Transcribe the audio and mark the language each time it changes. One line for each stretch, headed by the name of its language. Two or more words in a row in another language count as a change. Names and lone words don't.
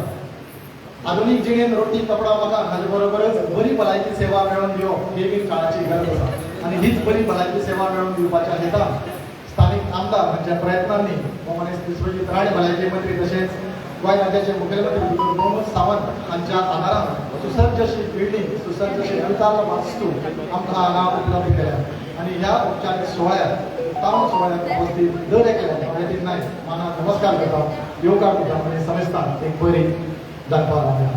Konkani: आधुनीक जिणेंत रोटी कपडा मकान हाचे बरोबरच बरी भलायकी सेवा मेळोवन दिवप ही बी काळाची गरज आसा आनी हीच बरी भलायकी सेवा मेळोवन दिवपाच्या हेतान स्थानीक आमदार हांच्या प्रयत्नांनी हो मनीस विश्वजीत राणे भलायकी मंत्री तशेंच गोंय राज्याचे मुखेलमंत्री प्रमोद सावंत हांच्या आदारान सुसज्ज अशी बिल्डींग सुसज्ज अशी विशाल वास्तू आमकां हांगा उपलब्ध केल्या आनी ह्या औपचारीक सुवाळ्याक तावन सुवाळ्याक उपस्थित दर एकल्या वायटीन नायक माना नमस्कार करता येवकार दिता आनी समेस्तान एक बरी जाणपार आसा.